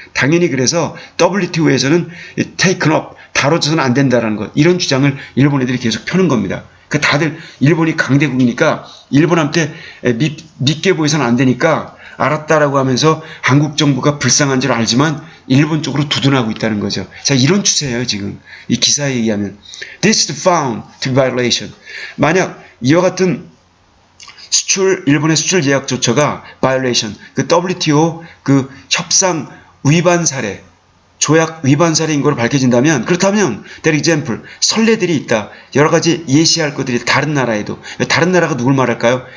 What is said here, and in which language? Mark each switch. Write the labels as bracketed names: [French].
[Korean] 당연히 그래서 WTO에서는 [English] taken up [Korean] 다뤄져서는 안 된다라는 것. 이런 주장을 일본 애들이 계속 펴는 겁니다. 다들 일본이 강대국이니까 일본한테 믿게 보여서는 안 되니까 알았다라고 하면서 한국 정부가 불쌍한 줄 알지만 일본 쪽으로 두둔하고 있다는 거죠. 자, 이런 추세예요, 지금. 이 기사에 의하면. [English] This is found to be violation. [Korean] 만약 이와 같은 일본의 수출 제약 조처가 violation, WTO 협상 위반 사례, 조약 위반 사례인 것으로 밝혀진다면 그렇다면 [English] there example [Korean] 선례들이 있다. 여러 가지 예시할 것들이 다른 나라에도 다른 나라가 누굴 말할까요?